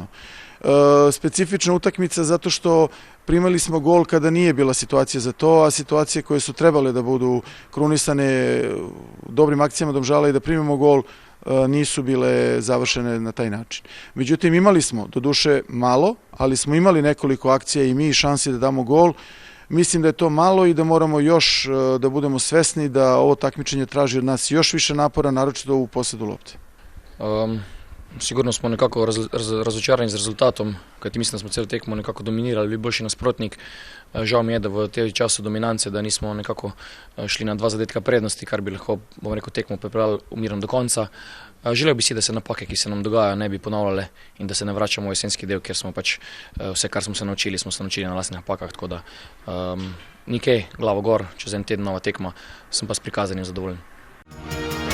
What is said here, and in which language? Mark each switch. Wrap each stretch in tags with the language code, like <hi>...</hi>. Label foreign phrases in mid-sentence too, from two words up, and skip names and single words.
<sr>Specifična utakmica zato što primali smo gol kada nije bila situacija za to, a situacije koje su trebale da budu krunisane dobrim akcijama Domžala i da primimo gol nisu bile završene na taj način. Međutim, imali smo, doduše malo, ali smo imali nekoliko akcija i mi šansi da damo gol. Mislim da je to malo i da moramo još da budemo svesni da ovo takmičenje traži od nas još više napora, naročito u posledu lopte.</sr> <sl>Sigurno smo nekako razočarani z rezultatom, kajti mislim da smo celo tekmo nekako dominirali, bili boljši nasprotnik. Žal mi je, da v tem času dominance, da nismo nekako šli na 2 zadetka prednosti, kar bi lahko, bom rekel, tekmo pripravili umirno do konca. Želel bi si, da se napake, ki se nam dogajajo, ne bi ponavljale in da se ne vračamo v jesenski del, ker smo pač vse, kar smo se naučili na lastnih napakah, tako da nikaj, glavo gor, čez en teden nova tekma, sem pa s prikazanim zadovoljen.</sl>